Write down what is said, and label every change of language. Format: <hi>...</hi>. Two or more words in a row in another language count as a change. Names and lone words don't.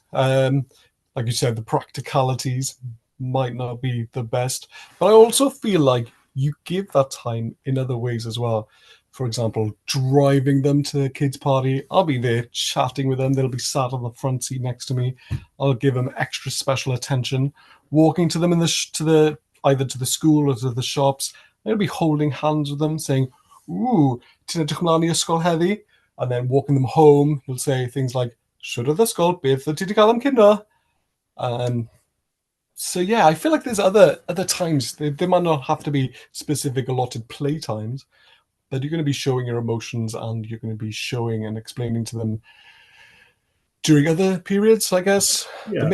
<en>Like you said, the practicalities might not be the best, but I also feel like you give that time in other ways as well. For example, driving them to a kids' party. I'll be there chatting with them. They'll be sat on the front seat next to me. I'll give them extra special attention. Walking to them in to the either to the school or to the shops. I'll be holding hands with them, saying,</en> <cy>"Ooh, ti'n edrych ymlaen I ysgol heddi?"</cy> <en>And then walking them home, you'll say things like, should have ysgol,</en> <cy>beth wyt ti 'di cael am cinio?</cy> <en>Um, so yeah, I feel like there's other times. They might not have to be specific allotted play times, but you're going to be showing your emotions and you're going to be showing and explaining to them during other periods, I guess. But</en>